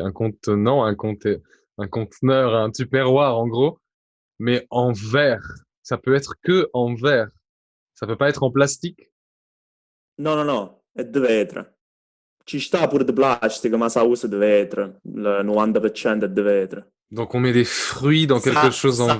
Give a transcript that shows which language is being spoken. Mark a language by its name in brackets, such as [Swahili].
[French] Un contenant, un conteneur, un tupperware, en gros, mais en verre. Ça peut être que en verre. Ça peut pas être en plastique. [Italian] No, è di vetro. Ci sta pure di plastica, ma sa usa di vetro. Il 90% è di vetro. [French] Donc, on met des fruits dans quelque chose en verre.